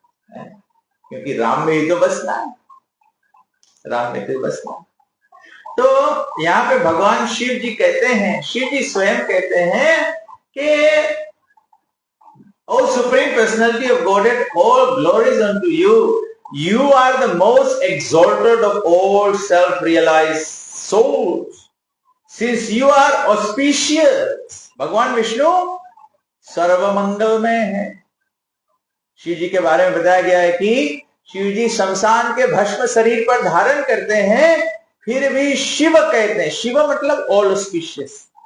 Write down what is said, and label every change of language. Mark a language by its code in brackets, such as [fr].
[hi] क्योंकि राम में ही तो बसना है, राम में तो बसना है। तो यहाँ पे भगवान शिव जी कहते हैं, शिव जी स्वयं कहते हैं कि [en] O Supreme Personality of Godhead, all glories unto you. You are the most exalted of all self-realized souls. Since you are auspicious, [hi] भगवान विष्णु सर्वमंगलमय है। शिव जी के बारे में बताया गया है कि शिव जी शमशान के भस्म शरीर पर धारण करते हैं, फिर भी शिव कहते हैं। शिव मतलब ऑल ऑस्पिशियस।